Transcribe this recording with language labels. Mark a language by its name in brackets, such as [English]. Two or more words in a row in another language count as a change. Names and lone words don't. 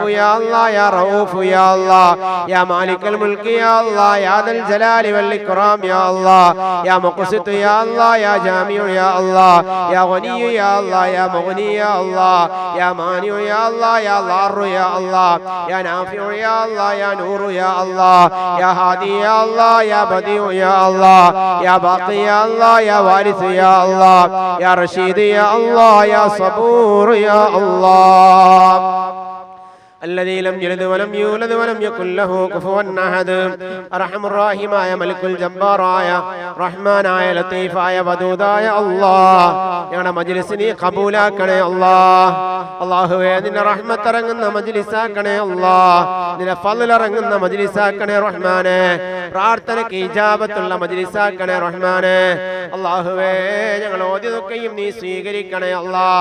[Arabic] يا الله يا رؤوف يا الله يا مالك الملك يا الله يا ذا الجلال والإكرام يا الله يا مقسط يا الله يا جامع يا الله يا غني يا الله يا مغني يا الله يا مانع يا الله يا ضار يا الله يا نافع يا الله يا نور يا الله يا هادي يا الله يا بديع يا الله يا باقي يا الله يا وارث يا الله يا رشيد يا الله يا صبور يا الله الذي لم يلد ولم يولد ولم يكن له كفوا أحد أرحم الراحم يا ملك الجبار يا رحمن يا لطيف يا ودود يا الله [Malayalam] ഞങ്ങളുടെ മജ്‌ലിസിനെ ഖബൂലാക്കണേ അല്ലാഹ്. അല്ലാഹുവേ നിന്റെ റഹ്മത്ത് ഇറങ്ങുന്ന മജ്‌ലിസാക്കണേ അല്ലാഹ്. നിന്റെ ഫളൽ ഇറങ്ങുന്ന മജ്‌ലിസാക്കണേ റഹ്മാനേ. പ്രാർത്ഥനയ്ക്ക് ഇജാബത്തുള്ള മജ്ലിസാക്കണേ റഹ്മാനെ. അല്ലാഹുവേ ഞങ്ങൾ ഓതിയതൊക്കെയും നീ സ്വീകരിക്കണേ അല്ലാഹ്.